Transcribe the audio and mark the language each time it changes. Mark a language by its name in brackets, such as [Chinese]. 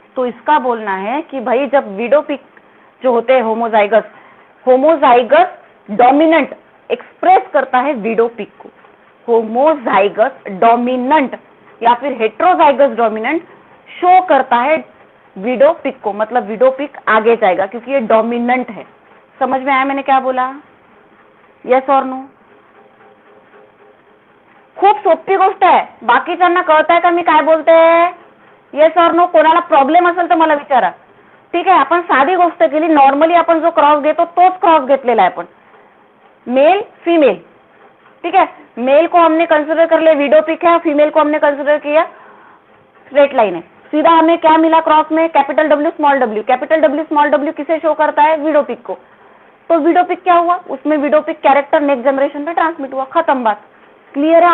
[Hindi] तो इसका बोलना है कि भाई जब विडो पिक जो होते हैं होमोजाइगस डोमिनेंट एक्सप्रेस करता है विडो पिक को, होमोजाइगस डोमिनेंट या फिर हेट्रोजाइगस डोमिनेंट शो करता है विडो पिक को, मतलब विडो पिक आगे जाएगा क्योंकि ये डोमिनेंट है। समझ में आया मैंने क्या बोला? यस और नो? [Marathi] खूप सोपी गोष्ट आहे, बाकीच्यांना कळतंय का मी काय बोलते? [Hindi] येस और नो? [Marathi] कोणाला प्रॉब्लेम असेल तर मला विचारा, ठीक आहे। आपण साधी गोष्ट केली, नॉर्मली आपण जो क्रॉस घेतो तोच क्रॉस घेतलेला आहे आपण, मेल फीमेल, [Hindi] ठीक है। मेल को हमने कंसिडर कर लिया विडो पिक है, फीमेल को हमने कंसिडर किया स्ट्रेट लाइन है। सीधा हमें क्या मिला क्रॉस में? Capital W small w। Capital W small w किसे शो करता है? विडो पिक को। तो विडो पिक क्या हुआ? उसमें window pick character next generation पे ट्रांसमिट हुआ, खत्म बात। क्लियर है?